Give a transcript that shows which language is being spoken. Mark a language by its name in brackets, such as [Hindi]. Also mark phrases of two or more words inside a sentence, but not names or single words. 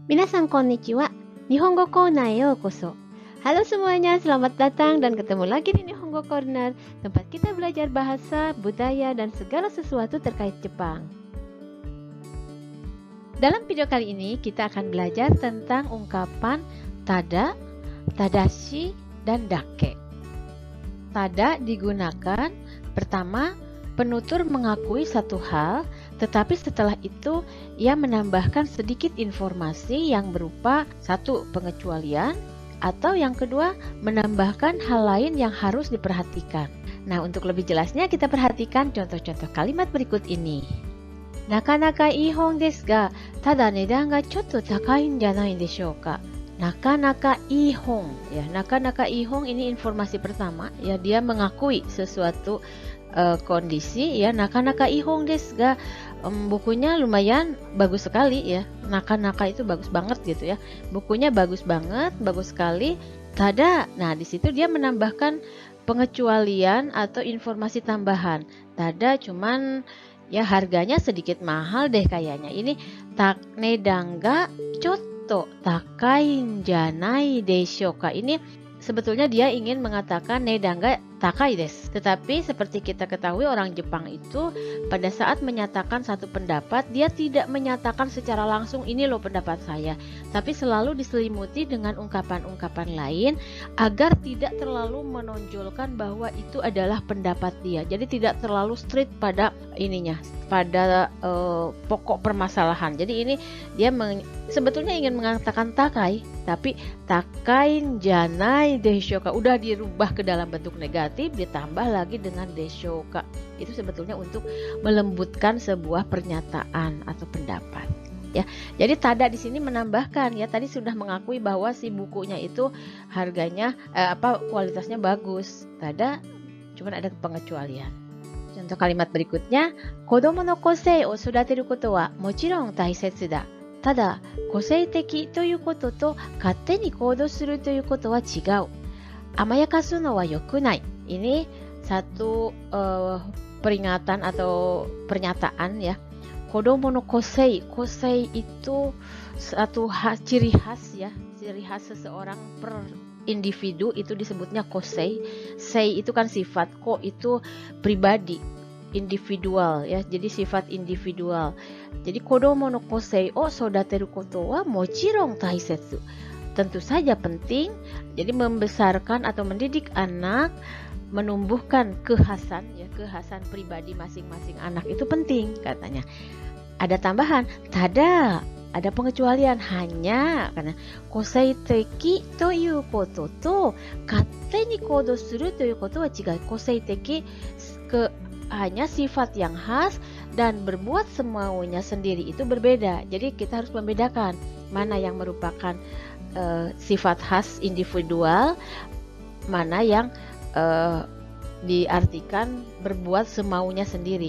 [Japanese] 皆さんこんにちは。Nihongo Cornerへようこそ. [Indonesian] Halo semuanya, selamat datang dan ketemu lagi di Nihongo Corner, tempat kita belajar bahasa, budaya, dan segala sesuatu terkait Jepang. Dalam video kali ini kita akan belajar tentang ungkapan tada, tadashi, dan dake. Tada digunakan pertama penutur mengakui satu hal, tetapi setelah itu ia menambahkan sedikit informasi yang berupa satu pengecualian atau yang kedua menambahkan hal lain yang harus diperhatikan. Nah, untuk lebih jelasnya kita perhatikan contoh-contoh kalimat berikut ini. [Japanese] なかなかいい本ですが、ただ値段がちょっと高いんじゃないでしょうか. なかなかいい本, [Indonesian] ya, [Japanese] なかなかいい本 [Indonesian] ini informasi pertama, ya, dia mengakui sesuatu kondisi, ya. [Japanese] なかなかいい本ですが, [Indonesian] bukunya lumayan bagus sekali, ya. Nakanaka itu bagus banget gitu, ya. Bukunya bagus banget, bagus sekali. Tada, nah di situ dia menambahkan pengecualian atau informasi tambahan. Tada cuman ya harganya sedikit mahal deh kayaknya. [Japanese] Ini 値段がちょっと高いんじゃないでしょうか. [Indonesian] Ini sebetulnya dia ingin mengatakan [Japanese] 値段が高いです. [Indonesian] Tetapi seperti kita ketahui orang Jepang itu pada saat menyatakan satu pendapat, dia tidak menyatakan secara langsung ini loh pendapat saya, tapi selalu diselimuti dengan ungkapan-ungkapan lain agar tidak terlalu menonjolkan bahwa itu adalah pendapat dia. Jadi tidak terlalu strict pada ininya, pada pokok permasalahan. Jadi ini dia sebetulnya ingin mengatakan takai, tapi [Japanese] 高いんじゃないでしょうか [Indonesian] udah dirubah ke dalam bentuk negatif, ditambah lagi dengan [Japanese] でしょうか. [Indonesian] Itu sebetulnya untuk melembutkan sebuah pernyataan atau pendapat, ya. Jadi tada di sini menambahkan, ya, tadi sudah mengakui bahwa si bukunya itu harganya kualitasnya bagus. Tada cuman ada pengecualian. Contoh kalimat berikutnya, [Japanese] 子供の個性を育てることはもちろん大切だ. ただ個性的ということと勝手に行動するということは違う。甘やかすのは良くない。 [Indonesian] Ini satu peringatan atau pernyataan, ya. [Japanese] 子供の個性, [Indonesian] kosei itu satu ciri khas, ya, ciri khas seseorang per individu itu disebutnya kosei. Sei itu kan sifat, ko itu pribadi, individual, ya. Jadi sifat individual. Jadi [Japanese] 子供の個性を育てることはもちろん大切. [Indonesian] Tentu saja penting. Jadi membesarkan atau mendidik anak, menumbuhkan kekhasan, ya, kekhasan pribadi masing-masing anak itu penting katanya. Ada tambahan, tada, ada pengecualian, hanya karena [Japanese] 個性的ということと勝手に行動するということは違う. [Indonesian] Kosei teki hanya sifat yang khas dan berbuat semaunya sendiri itu berbeda. Jadi kita harus membedakan mana yang merupakan sifat khas individual, mana yang diartikan berbuat semaunya sendiri.